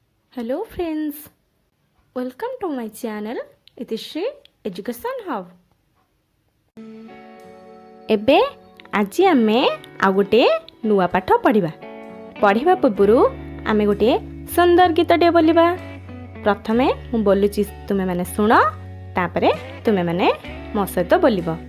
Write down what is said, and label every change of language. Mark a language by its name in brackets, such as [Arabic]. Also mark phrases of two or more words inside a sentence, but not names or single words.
[English] Hello friends, welcome to my channel Itishri Education Hub. [Odia] ଏବେ ଆଜି ଆମେ ଆଉ ଗୋଟେ ନୂଆ ପାଠ ପଢ଼ିବା ପୂର୍ବରୁ ଆମେ ଗୋଟେ ସୁନ୍ଦର ଗୀତଟେ ବୋଲିବା। ପ୍ରଥମେ ମୁଁ ବୋଲୁଛି, ତୁମେମାନେ ଶୁଣ, ତାପରେ ତୁମେମାନେ ମୋ ସହିତ ବୋଲିବ।